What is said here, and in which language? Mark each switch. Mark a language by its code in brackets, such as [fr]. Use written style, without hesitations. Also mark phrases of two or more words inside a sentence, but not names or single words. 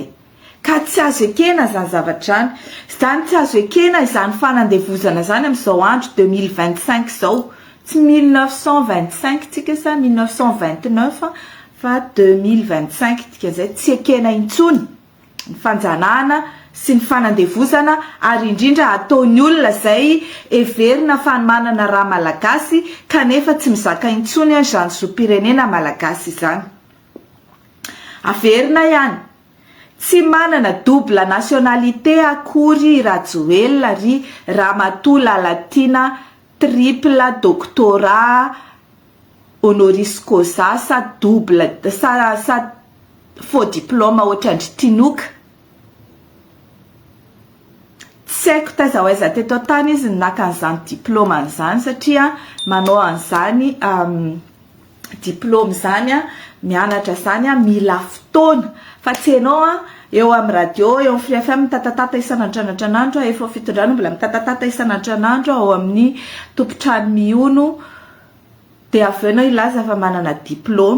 [mg] Ka tsy azo ekena zany zavatra zany tsy azo ekena izany fanandevozana zany amin'izao andro 2025 zao, tsy 1925 tsika sa 1929 fa 2025 tika zay, tsy ekena intsony ny fanjanahana sy ny fanandevozana, ary indrindra ataon'ny olona zay everina fa manana raha malagasy kanefa tsy mizaka intsony izany zom-pirenena malagasy izany. Averina ihany tsy manana [fr] double nationalité [mg] akory Rajoelina ry Ramatoa Lalatina [fr] triple doctorat honoris causa [mg] sa double sa [fr] faux diplôme [mg] ohatrandry tinoka. Tsy haiko taiza hoaiza teto tany izy naka an'izany diplôme an'izany satria manao an'izany diplôme zany mianatra zany mila fotoana, fa tsy ianao eo amin'ny radio eo amin'ny Free FM mitatatata isan'andro efa fitondrano mbola mitatatata isan'andro ao amin'ny tompotrano miono dia avy eo ilaza fa manana diplôme.